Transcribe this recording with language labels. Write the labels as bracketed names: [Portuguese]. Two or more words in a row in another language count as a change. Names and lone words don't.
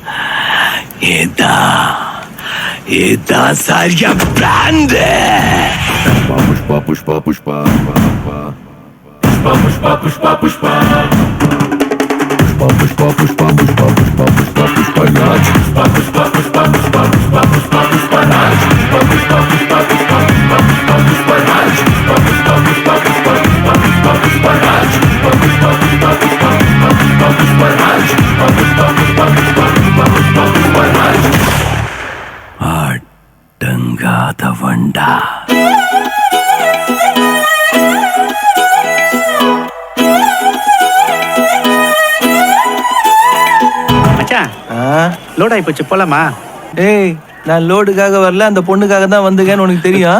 [Tamil] இதுதான் சரியா பிராண்ட். [Hindi] புஷ்பா புஷ்பா புஷ்பா புஷ்பா புஷ்பா புஷ்பா புஷ்பா पुष्पा पुष्पा पुष्पा पुष्पा पुष्पा पुष्पा नाच पुष्पा पुष्पा पुष्पा पुष्पा पुष्पा पुष्पा पुष्पा नाच पुष्पा पुष्पा पुष्पा पुष्पा पुष्पा पुष्पा पुष्पा नाच पुष्पा पुष्पा पुष्पा पुष्पा पुष्पा पुष्पा पुष्पा नाच पुष्पा पुष्पा पुष्पा पुष्पा पुष्पा पुष्पा पुष्पा नाच पुष्पा पुष्पा पुष्पा पुष्पा पुष्पा पुष्पा पुष्पा नाच [Tamil] ஆடங்காத வண்டா. லோட் ஆயி போச்சு, போலாமா? ஏய், நான் லோடுக்காக வரல, அந்த பொண்ணுக்காக தான் வந்தேன்னு உனக்கு தெரியும்.